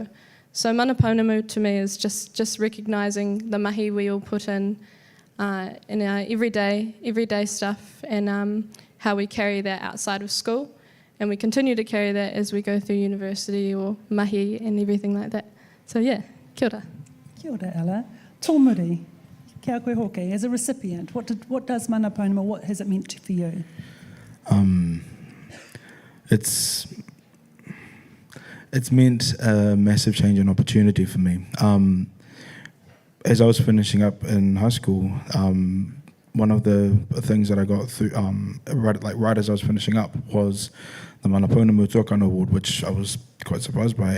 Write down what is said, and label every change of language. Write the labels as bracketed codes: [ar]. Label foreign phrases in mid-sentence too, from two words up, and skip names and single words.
[en] So mana Pounamu to me is just recognising the mahi we all put in our everyday stuff and how we carry that outside of school. And we continue to carry that as we go through university or mahi and everything like that. So yeah, [mi] kia ora. Kia ora, Ella. Tomuri. Kia koe hoke, [en] as a recipient, what does mana Pounamu, what has it meant for you? It's meant a massive change and opportunity for me. As I was finishing up in high school, one of the things that I got through, right as I was finishing up, was the Mana Pounamu Tuakana Award, which I was quite surprised by.